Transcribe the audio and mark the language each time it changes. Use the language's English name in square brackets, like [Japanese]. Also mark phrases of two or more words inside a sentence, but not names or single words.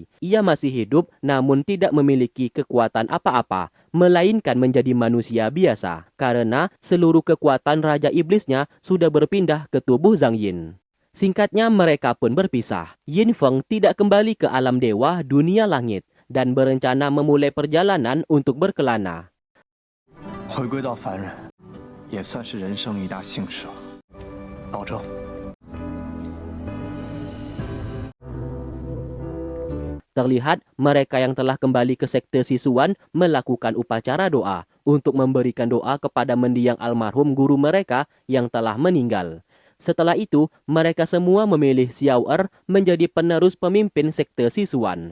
[Indonesian] Ia masih hidup namun tidak memiliki kekuatan apa-apa, melainkan menjadi manusia biasa. Karena seluruh kekuatan Raja Iblisnya sudah berpindah ke tubuh Zhang Yin. Singkatnya mereka pun berpisah. Yin Feng tidak kembali ke alam dewa dunia langit dan berencana memulai perjalanan untuk berkelana. [Chinese] 回归到凡人，也算是人生一大幸事了。保证。 [Indonesian] Terlihat mereka yang telah kembali ke sekte Sisuan melakukan upacara doa untuk memberikan doa kepada mendiang almarhum guru mereka yang telah meninggal. Setelah itu, mereka semua memilih Xiao Er menjadi penerus pemimpin sekte Sisuan.